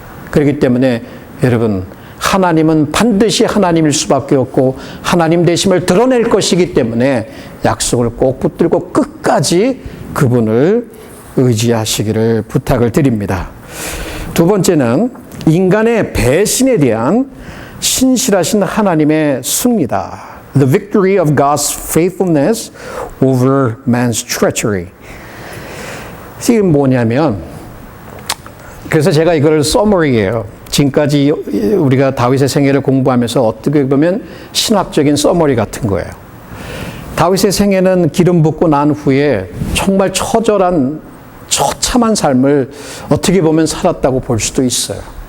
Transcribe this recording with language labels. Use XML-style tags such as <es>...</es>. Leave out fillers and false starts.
<ko>그렇기 때문에 여러분, 하나님은 반드시 하나님일 수밖에 없고 하나님 되심을 드러낼 것이기 때문에 약속을 꼭 붙들고 끝까지 그분을 의지하시기를 부탁을 드립니다. 두 번째는 인간의 배신에 대한 신실하신 하나님의 승리다.</ko> <en>The victory of God's faithfulness over man's treachery.</en> <ko>이게 뭐냐면, 그래서 제가 이걸 서머리예요. 지금까지 우리가 다윗의 생애를 공부하면서 어떻게 보면 신학적인 서머리 같은 거예요. 다윗의 생애는 기름 붓고 난 후에 정말 처절한 처참한 삶을 어떻게 보면 살았다고 볼 수도 있어요.</ko>